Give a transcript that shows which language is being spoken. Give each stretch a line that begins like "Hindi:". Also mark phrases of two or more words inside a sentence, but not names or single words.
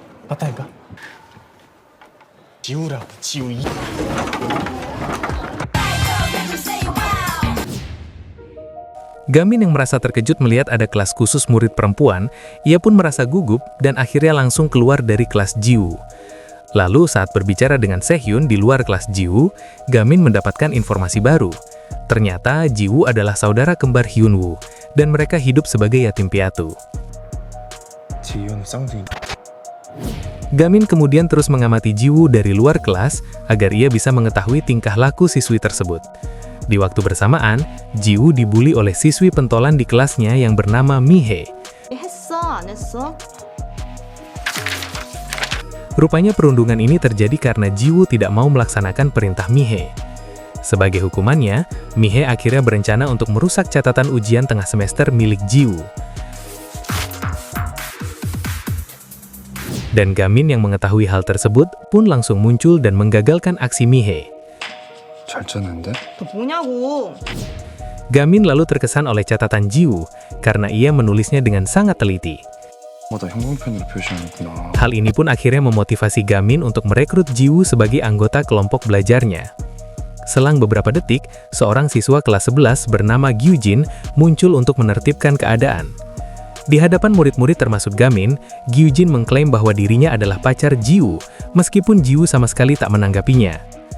Korean: 맞다니까. 지우라고, 지우.
Indonesian: Gamin yang merasa terkejut melihat ada kelas khusus murid perempuan, ia pun merasa gugup dan akhirnya langsung keluar dari kelas Jiwoo. Lalu saat berbicara dengan Sehyun di luar kelas Jiwoo, Gamin mendapatkan informasi baru. Ternyata Jiwoo adalah saudara kembar Hyunwoo, dan mereka hidup sebagai yatim piatu.
Korean: 지우는 쌍둥이.
Indonesian: Gamin kemudian terus mengamati Jiwoo dari luar kelas agar ia bisa mengetahui tingkah laku siswi tersebut. Di waktu bersamaan, Jiwoo dibully oleh siswi pentolan di kelasnya yang bernama Mihae.
Korean: 했어? 안 했어?
Indonesian: Rupanya perundungan ini terjadi karena Jiwoo tidak mau melaksanakan perintah Mihae. Sebagai hukumannya, Mihae akhirnya berencana untuk merusak catatan ujian tengah semester milik Jiwoo. Dan Gamin yang mengetahui hal tersebut pun langsung muncul dan menggagalkan aksi Mihae.
Korean: 잘 짰는데? 너 뭐냐고.
Indonesian: Gamin lalu terkesan oleh catatan Jiwoo karena ia menulisnya dengan sangat teliti.
Korean: 더 형광펜으로 표시하는구나.
Indonesian: Hal ini pun akhirnya memotivasi Gamin untuk merekrut Jiwoo sebagai anggota kelompok belajarnya. Selang beberapa detik, seorang siswa kelas 11 bernama Gyujin muncul untuk menertibkan keadaan. Di hadapan murid-murid termasuk Gamin, Gyujin mengklaim bahwa dirinya adalah pacar Jiwoo, meskipun Jiwoo sama sekali tak menanggapinya.